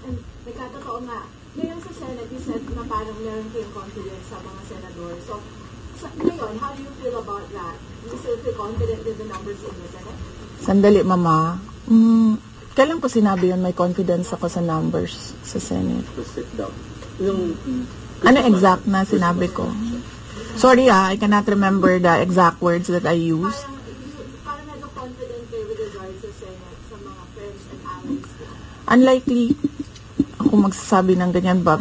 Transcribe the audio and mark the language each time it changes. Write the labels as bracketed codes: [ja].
[tl] And may katotoo nga, ngayon sa Senate, [en] you said [tl] na parang meron kayong confidence sa mga senador. [en] So, ngayon, how do you feel about that? Do you still feel confident with the numbers in the Senate? [tl] Sandali, Mama. Kailan ko sinabi yun, may confidence ako sa numbers sa Senate? Ano exact na sinabi ko? [en] Sorry I cannot remember the exact words that I used. [tl] Parang nag-confident kayo [en] with regards [tl] sa Senate, sa mga [en] friends and allies. [tl] Unlikely ako magsasabi ng ganyan ba?